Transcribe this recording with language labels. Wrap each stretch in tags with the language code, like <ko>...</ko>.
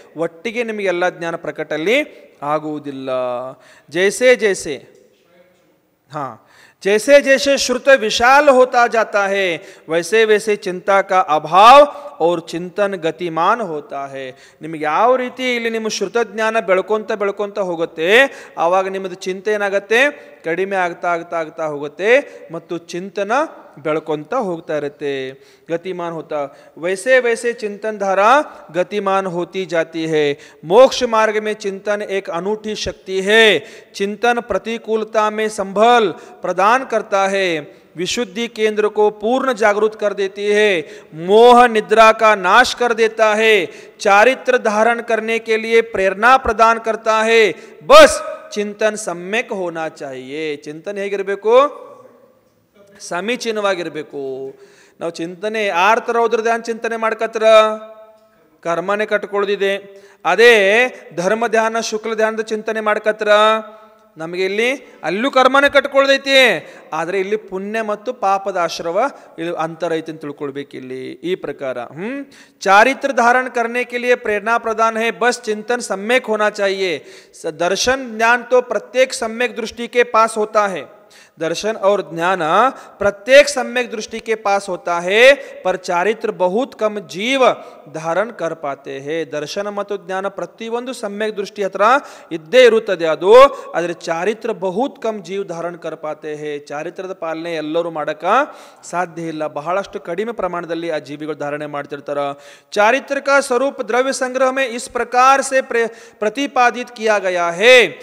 <kn>ಒಟ್ಟಿಗೆ ನಿಮಗೆ ಎಲ್ಲ ಜ್ಞಾನ ಪ್ರಕಟಲ್ಲಿ ಆಗುವುದಿಲ್ಲ.</kn> <hi>ಜೈಸೆ ಜೈಸೆ हाँ, जैसे जैसे श्रुत विशाल होता जाता है वैसे वैसे चिंता का अभाव और चिंतन गतिमान होता है.</hi> <kn>ನಿಮಗೆ ಯಾವ ರೀತಿ ಇಲ್ಲಿ ನಿಮ್ಮ ಶ್ರುತ ಜ್ಞಾನ ಬೆಳ್ಕೊಂತ ಹೋಗುತ್ತೆ ಆವಾಗ ನಿಮ್ಮದು ಚಿಂತೆ ಏನಾಗುತ್ತೆ ಕಡಿಮೆ ಆಗ್ತಾ ಆಗ್ತಾ ಆಗ್ತಾ ಹೋಗುತ್ತೆ ಮತ್ತು ಚಿಂತನ ಬೆಳ್ಕೊಂತ ಹೋಗ್ತಾ ಇರುತ್ತೆ.</kn> <hi>गतिमान होता वैसे वैसे चिंतन धारा गतिमान होती जाती है. मोक्ष मार्ग में चिंतन एक अनूठी शक्ति है. चिंतन प्रतिकूलता में संभल प्रदान करता है, विशुद्धि केंद्र को पूर्ण जागृत कर देती है, मोह निद्रा का नाश कर देता है, चारित्र धारण करने के लिए प्रेरणा प्रदान करता है. बस चिंतन सम्यक होना चाहिए. चिंतन</hi> <kn>ಹೇಗಿರಬೇಕು? ಸಮೀಚೀನವಾಗಿರಬೇಕು. ನಾವು ಚಿಂತನೆ ಯಾರ ಥರ ಹೋದ್ರೆ ಧ್ಯಾನ ಚಿಂತನೆ ಮಾಡ್ಕತ್ರ ಕರ್ಮನೆ ಕಟ್ಕೊಳ್ಳೋದಿದೆ. ಅದೇ ಧರ್ಮ ಧ್ಯಾನ ಶುಕ್ಲ ಧ್ಯಾನದ ಚಿಂತನೆ ಮಾಡ್ಕತ್ರ ನಮಗೆ ಇಲ್ಲಿ ಅಲ್ಲೂ ಕರ್ಮನೆ ಕಟ್ಕೊಳ್ದೈತಿ, ಆದರೆ ಇಲ್ಲಿ ಪುಣ್ಯ ಮತ್ತು ಪಾಪದ ಆಶ್ರವ ಇಲ್ಲಿ ಅಂತರ ಐತಿ ಅಂತ ತಿಳ್ಕೊಳ್ಬೇಕು. ಇಲ್ಲಿ ಈ ಪ್ರಕಾರ</kn> <hi>चारित्र धारण करने के लिए प्रेरणा प्रदान है, बस चिंतन सम्यक होना चाहिए. दर्शन ज्ञान तो प्रत्येक सम्यक दृष्टि के पास होता है. दर्शन और ज्ञान प्रत्येक सम्यक दृष्टि के पास होता है, पर चारित्र बहुत कम जीव धारण कर पाते हैं.</hi> <kn>दर्शन ಮತ್ತು ಜ್ಞಾನ ಪ್ರತಿಯೊಂದು सम्यक दृष्टि ಹತ್ರ ಇದ್ದೇ ಇರುತ್ತದೆ. ಅದು ಆದರೆ</kn> <hi>ಚಾರಿತ್ರ ಬಹುತ್ ಕಮ್ ಜೀವ ಧಾರಣ कर पाते हैं.</hi> <kn>ಚಾರಿತ್ರದ ಪಾಲನೆ ಎಲ್ಲರೂ ಮಾಡಕ ಸಾಧ್ಯ ಇಲ್ಲ, ಬಹಳಷ್ಟು ಕಡಿಮೆ ಪ್ರಮಾಣದಲ್ಲಿ ಆ ಜೀವಿಗಳು ಧಾರಣೆ ಮಾಡ್ತಿರ್ತಾರೆ.</kn> <hi>चारित्र का स्वरूप द्रव्य संग्रह में इस प्रकार से प्रतिपादित किया गया है.</hi>